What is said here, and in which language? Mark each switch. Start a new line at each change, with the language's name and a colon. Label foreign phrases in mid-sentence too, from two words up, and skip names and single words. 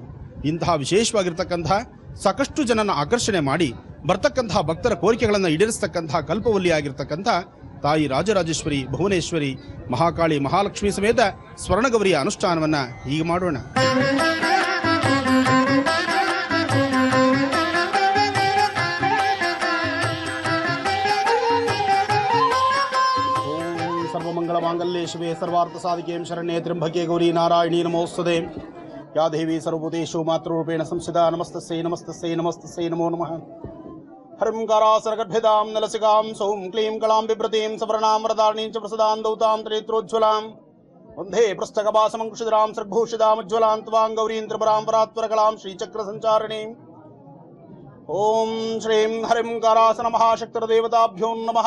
Kannada: ಇಂತಹ ವಿಶೇಷವಾಗಿರ್ತಕ್ಕಂತಹ ಸಾಕಷ್ಟು ಜನನ ಆಕರ್ಷಣೆ ಮಾಡಿ ಬರ್ತಕ್ಕಂತಹ ಭಕ್ತರ ಕೋರಿಕೆಗಳನ್ನು ಈಡೇರಿಸ್ತಕ್ಕಂತಹ ಕಲ್ಪವಲ್ಲಿಯಾಗಿರ್ತಕ್ಕಂಥ ತಾಯಿ ರಾಜರಾಜೇಶ್ವರಿ, ಭುವನೇಶ್ವರಿ, ಮಹಾಕಾಳಿ, ಮಹಾಲಕ್ಷ್ಮಿ ಸಮೇತ ಸ್ವರ್ಣಗೌರಿಯ ಅನುಷ್ಠಾನವನ್ನು ಹೀಗೆ ಮಾಡೋಣ.
Sanskrit: ಸರ್ವಮಂಗಳ ಮಾಂಗಲ್ಯೆ ಶಿವೆ ಸರ್ವಾರ್ಥ ಸಾಧಿಕೆ ಶರಣ್ಯೆ ತ್ರ್ಯಂಬಕೆ ಗೌರಿ ನಾರಾಯಣಿ ನಮೋಸ್ತುತೆ. ಯಾ ದೇವಿ ಸರ್ವಭೂತೇಷು ಮಾತೃರೂಪೇಣ ಸಂಸ್ಥಿತಾ ನಮಸ್ತಸ್ಸೈ ನಮಸ್ತಸ್ಸೈ ನಮಸ್ತಸ್ಸೈ ನಮೋ ನಮಃ. ಹರಿಂಕಾರಾಸರಗರ್ಭಿತಾಂ ನಲಸಿಕಾಂ ಸೌಂ ಕ್ಲೀಂ ಕಳಾಂ ಬಿಭ್ರತೀಂ ಸವರ್ಣಾಂ ವರದಾರ್ಣೀಂ ಚ ಪ್ರಸದಾಂ ದೌತಾಂ ತ್ರಿನೇತ್ರೋಜ್ವಲಾಂ ವಂದೇ ಪೃಷ್ಠಕಪಾಸಮಂಕುಶಿಧರಾಂ ಸರ್ಭೂಷಿತಾಂ ಉಜ್ವಲಾಂ ತ್ವಾಂ ಗೌರೀಂ ತ್ರಿಪುರಾಂ ಪರಾತ್ಪರಕಲಾಂ ಶ್ರೀಚಕ್ರ ಸಂಚಾರಣೀಂ ಓಂ ಶ್ರೀಂ ಹರಿಂ ಕಾರಾಸನ ಮಹಾಶಕ್ತಿರ್ದೇವತಾಭ್ಯೋ ನಮಃ.